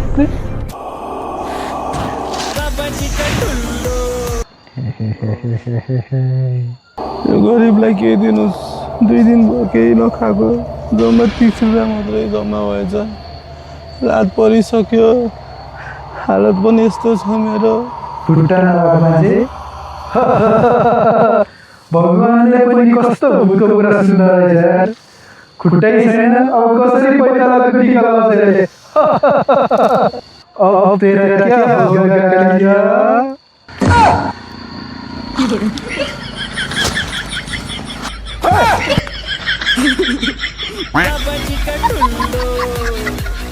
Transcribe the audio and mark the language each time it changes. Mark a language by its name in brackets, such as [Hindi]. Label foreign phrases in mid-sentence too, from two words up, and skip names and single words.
[Nepali] यो गरिबलाई केही दिनुहोस् 2 दिन भयो केही नखाएको जम्मा 30 रुपियाँ मात्रै जम्मा भएछ रात परिसक्यो हालत पनि यस्तो छ मेरो खुट्टा नभएको मान्छे भगवानले पनि कस्तो भूतको कुरा सुन्दा रहेछ यार खुट्टै छैन अब कसरी पैतालाको टिका लगाउँछ रे अब [Hindi] तेरा क्या होगा कालिया बाबा जी का टुल्लू